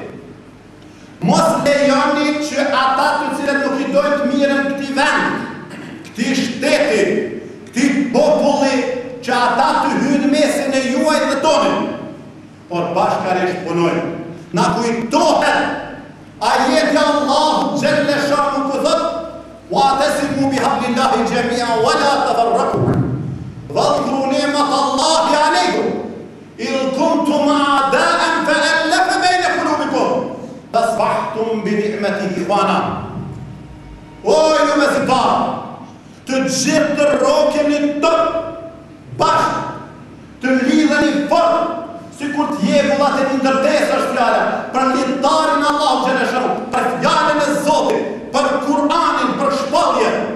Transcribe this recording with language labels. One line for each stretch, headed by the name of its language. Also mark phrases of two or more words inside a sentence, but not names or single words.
Albanian: Mos lejoni që ata të cilët nuk i dojnë të mirën këti vend, këti shteti, këti populli, që ata të hynë mesin e juaj dhe tonin, por bashkarisht punojnë. Na kujtohet ajeti
Arabic: الله جل شأنه
Albanian: ku thot:
Arabic: "واعتصموا بحبل الله جميعا ولا تفرقوا. واذكروا نعمت الله عليكم إذ كنتم أعداء فألف بين قلوبكم فأصبحتم بنعمته إخوانا."
Albanian: O ju mesimtar, të gjithë të rrokeni tërë bashkë, të lidheni fort, si kur t'jegullat e një ndërtesë është fjala, për lidhtarin
Arabic: الله جل شأنه,
Albanian: për fjalën e Zotit, për Kur'anin, për shpalljen.